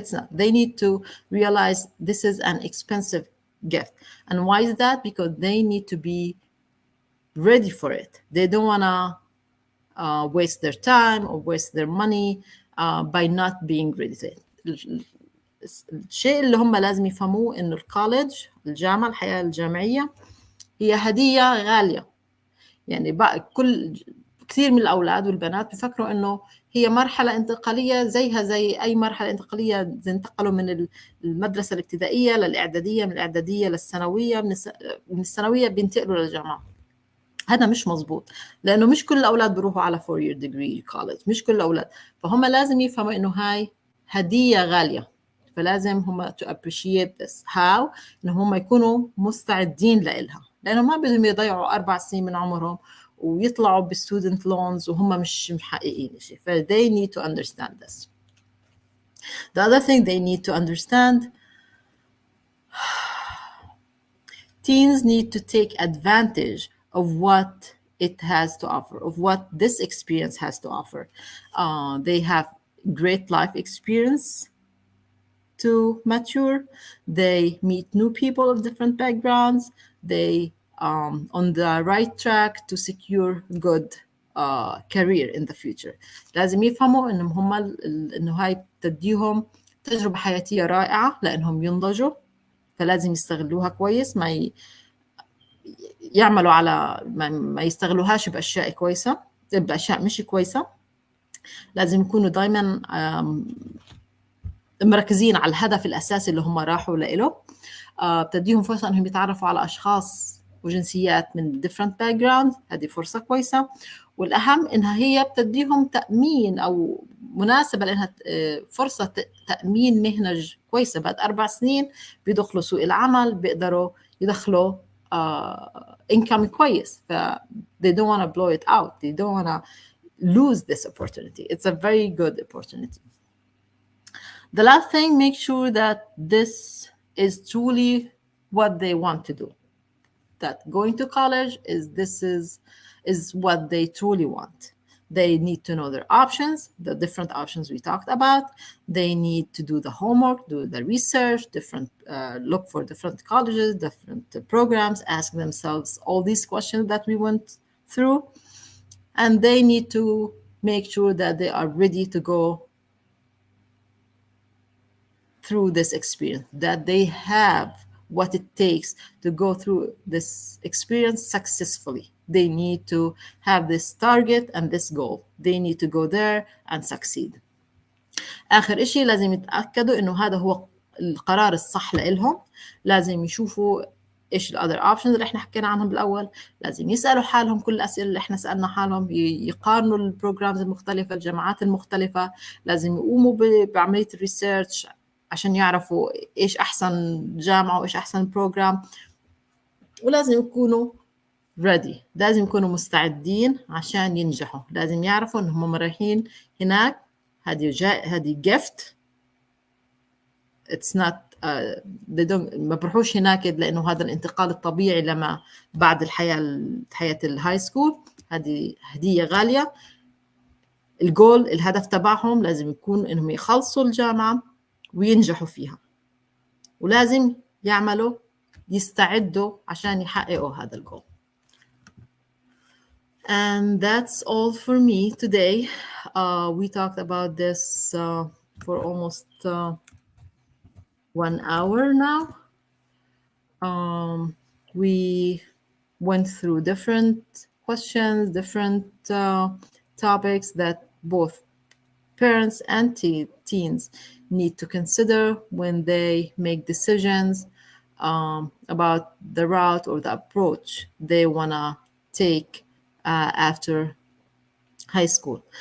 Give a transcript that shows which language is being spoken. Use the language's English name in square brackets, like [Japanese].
[English] They need to realize this is an expensive gift. And why is that? Because they need to be ready for it. They don't want to waste their time or waste their money by not being ready to it. [Arabic] الشيء اللي هم لازم يفهموه إنه الكوليدج، الجامعة، الحياة الجامعية هي هدية غالية. يعني بقى كثير من الأولاد والبنات بيفكروا إنه هي مرحلة انتقالية زيها زي أي مرحلة انتقالية، زي انتقلوا من المدرسة الابتدائية للإعدادية، من الإعدادية للثانوية، من الثانوية بينتقلوا للجامعة. هذا مش مزبوط، لأنه مش كل الأولاد بيروحوا على [English] 4-year degree college، [Arabic] مش كل الأولاد. فهم لازم يفهموا إنه هاي هدية غالية، فلازم هم [English] to appreciate this. How؟ [Arabic] إنه هم يكونوا مستعدين لإلها، لأنه ما بدهم يضيعوا 4 سنين من عمرهم ويطلعوا بالستودنت لونز وهم مش محققين شيء. ف [English] they need to understand this. The other thing they need to understand, teens need to take advantage of what it has to offer, of what this experience has to offer. They have great life experience to mature. They meet new people of different backgrounds. They on the right track to secure good career in the future. [Arabic] لازم يفهموا إنهم إنه هاي تديهم تجربة حياتية رائعة لأنهم ينضجوا، فلازم يستغلوها كويس، ما يعملوا على ما يستغلوهاش بأشياء كويسة، بأشياء مش كويسة. لازم يكونوا دايما مركزين على الهدف الأساسي اللي هم راحوا له. بتديهم فرصة أنهم يتعرفوا على أشخاص وجنسيات من [English] different backgrounds، [Arabic] هذه فرصة كويسة. والأهم إنها هي بتديهم تأمين أو مناسبة، لأنها فرصة تأمين مهنة كويسة. بعد 4 سنين بيدخلوا سوق العمل، بيقدروا يدخلوا income كويس. ف [English] they don't want to blow it out. They don't want to lose this opportunity. It's a very good opportunity. The last thing, make sure that this is truly what they want to do. that going to college is what they truly want. They need to know their options, the different options we talked about. They need to do the homework, do the research, look for different colleges, different programs, ask themselves all these questions that we went through. And they need to make sure that they are ready to go through this experience, that they have what it takes to go through this experience successfully. They need to have this target and this goal. They need to go there and succeed. [Arabic] آخر إشي لازم يتأكدوا إنه هذا هو القرار الصح لإلهم. لازم يشوفوا إيش الأذر options اللي إحنا حكينا عنهم بالأول. لازم يسألوا حالهم كل الأسئلة اللي إحنا سألنا حالهم، يقارنوا البروجرامز المختلفة، الجامعات المختلفة. لازم يقوموا بعملية الريسيرش عشان يعرفوا إيش أحسن جامعة وإيش أحسن بروجرام. ولازم يكونوا ready، لازم يكونوا مستعدين عشان ينجحوا. لازم يعرفوا إنهم رايحين هناك، هذه gift. [English] It's not [Arabic] ما بروحوش هناك لأنه هذا الانتقال الطبيعي لما بعد حياة الهاي سكول. هذه هدية غالية. الهدف تبعهم لازم يكون إنهم يخلصوا الجامعة وينجحوا فيها، ولازم يستعدوا عشان يحققوا هذا الجول. [English] And that's all for me today. We talked about this for almost 1 hour now. We went through different questions, different topics that both parents and teens need to consider when they make decisions about the route or the approach they want to take after high school.